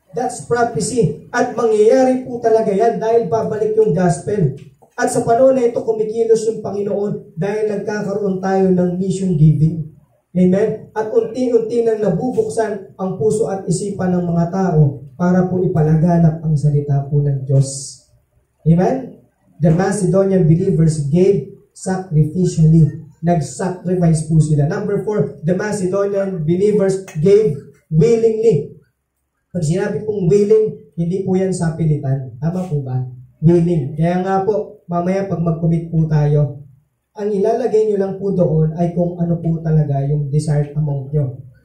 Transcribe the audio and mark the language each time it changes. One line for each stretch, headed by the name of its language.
English: That's prophecy.
Filipino: At mangyayari po talaga yan dahil babalik yung gospel. At sa panahon na ito, kumikilos yung Panginoon dahil nagkakaroon tayo ng mission giving. Amen? At unti-unti nang nabubuksan ang puso at isipan ng mga tao para po ipalaganap ang salita po ng Diyos. Amen?
English: The Macedonian believers gave sacrificially.
Filipino: Nag-sacrifice po sila.
English: Number 4, the Macedonian believers gave willingly.
Filipino: Pag sinabi pong willing, hindi po yan sa pilitan. Tama po ba? Willing. Kaya nga po, mamaya pag mag-commit po tayo, ang ilalagay nyo lang po doon ay kung ano po talaga yung desired amount nyo.